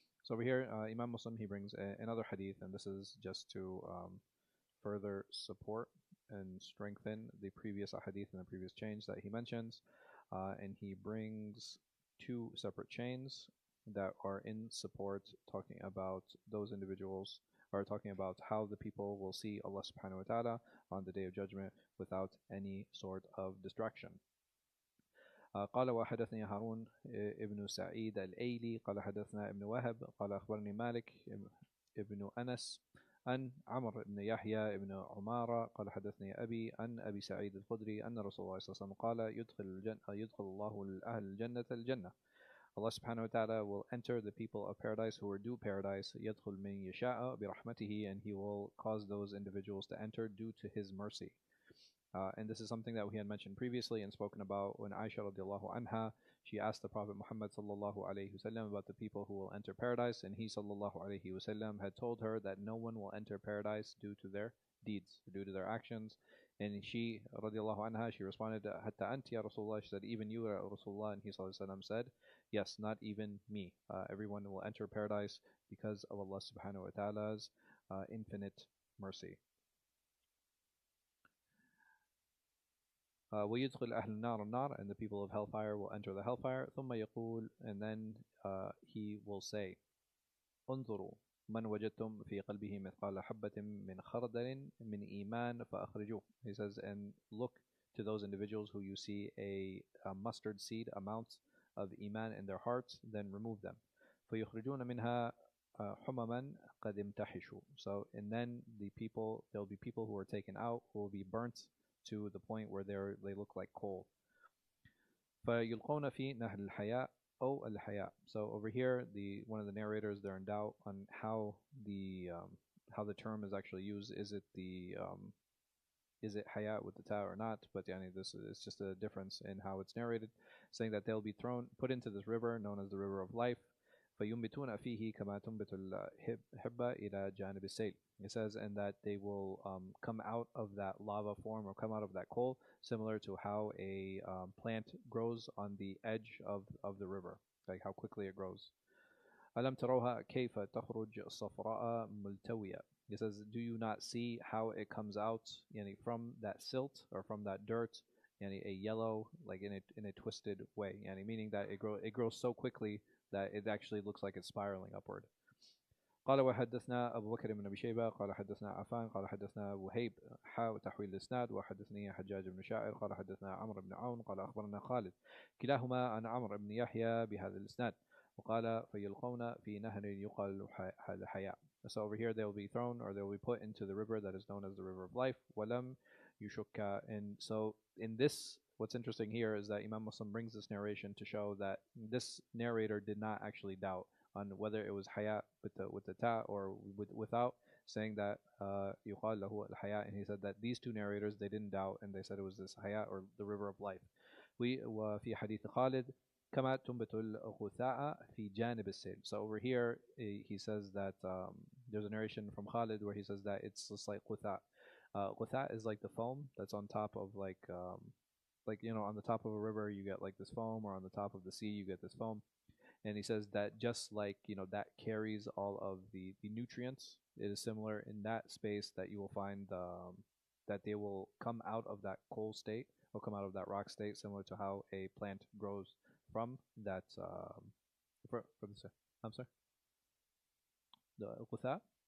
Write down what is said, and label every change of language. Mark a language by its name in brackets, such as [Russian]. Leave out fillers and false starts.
[English] So over here, Imam Muslim, he brings another hadith, and this is just to further support and strengthen the previous hadith and the previous change that he mentions. And he brings two separate chains that are in support, talking about those individuals, or talking about how the people will see Allah subhanahu wa ta'ala on the Day of Judgment without any sort of distraction. [Arabic] قال وحدثني هارون ابن سعيد الأيلي قال حدثنا ابن وهب قال أخبرني مالك ابن أنس عن عمرو بن يحيى بن عمارة قال حدثني أبي عن أبي سعيد الخدري أن رسول الله صلى الله عليه وسلم قال يدخل الله أهل الجنة الجنة. [English] Allah subhanahu wa ta'ala will enter the people of paradise who are due paradise, [Arabic] يدخل من يشاء برحمته, [English] and he will cause those individuals to enter due to his mercy. And this is something that we had mentioned previously and spoken about when Aisha radiallahu anha, she asked the Prophet Muhammad sallallahu alayhi wasallam about the people who will enter paradise, and he sallallahu alayhi wasallam had told her that no one will enter paradise due to their deeds, due to their actions. And she radiallahu anha, she responded, [Arabic] Hatta anti ya Rasulullah, [English] she said, even you ya Rasulullah, and he sallallahu alayhi wasallam said, yes, not even me. Everyone will enter paradise because of Allah subhanahu wa ta'ala's infinite mercy. [Arabic] ويدخل أهل النار النار, [English] and the people of hellfire will enter the hellfire. [Arabic] ثم يقول, [English] and then he will say, [Arabic] انظروا من وجدتم في قلبه مثقال حبة من خردل من إيمان فأخرجوه. [English] He says, and look to those individuals who you see a mustard seed amount of iman in their hearts, then remove them. [Arabic] فيخرجون منها حمما قد امتحشوا. [English] So, and then there will be people who are taken out who will be burnt to the point where they look like coal. [Arabic] فَيُلْقَوْنَ فِي نَهْرِ الْحَيَاءِ أو الْحَيَاء. [English] So over here, one of the narrators, they're in doubt on how the term is actually used. Is it hayat with the ta or not? But this is just a difference in how it's narrated, saying that they'll be put into this river known as the river of life. [Arabic] فَيُنْبِتُونَ فِيهِ كَمَا تُنْبِتُ الْحِبَّةُ إِلَى جَانِبِ السَّيْلِ. [English] It says, and that they will come out of that lava form, or come out of that coal, similar to how a plant grows on the edge of the river, like how quickly it grows. [Arabic] أَلَمْ تَرَوْهَا كَيْفَ تَخْرُجْ صَفْرَاءَ مُلْتَوِيَةً. [English] It says, do you not see how it comes out from that silt, or from that dirt, a yellow, like in a twisted way, meaning that it grows so quickly that it actually looks like it's spiraling upward. [Arabic] قال وحدثنا أبو بكر بن أبي شيبة قال حدثنا عفان قال حدثنا وهيب تحويل الإسناد وحدثني حجاج بن شاعر قال حدثنا عمرو بن عون قال أخبرنا خالد كلاهما عن عمرو بن يحيى بهذا الإسناد وقال فيلقون في نهر يقال الحياء. [English] So over here they will be thrown, or they will be put into the river that is known as the river of life. [Arabic] ولم يشك. [English] And so in this, what's interesting here is that Imam Muslim brings this narration to show that this narrator did not actually doubt on whether it was hayat with the ta or without, saying that [Arabic] yuqal lahu al-hayat, [English] and he said that these two narrators, they didn't doubt, and they said it was this hayat, or the river of life. [Arabic] وفي حديث خالد كما تنبت الغثاء في جانب السيل. [English] So over here he says that there's a narration from Khalid where he says that it's just like ghutha. Ghutha is like the foam that's on top of on the top of a river you get like this foam, or on the top of the sea you get this foam. And he says that just like, that carries all of the nutrients, it is similar in that space that you will find that they will come out of that coal state, or come out of that rock state, similar to how a plant grows from that, I'm sorry? The qutha.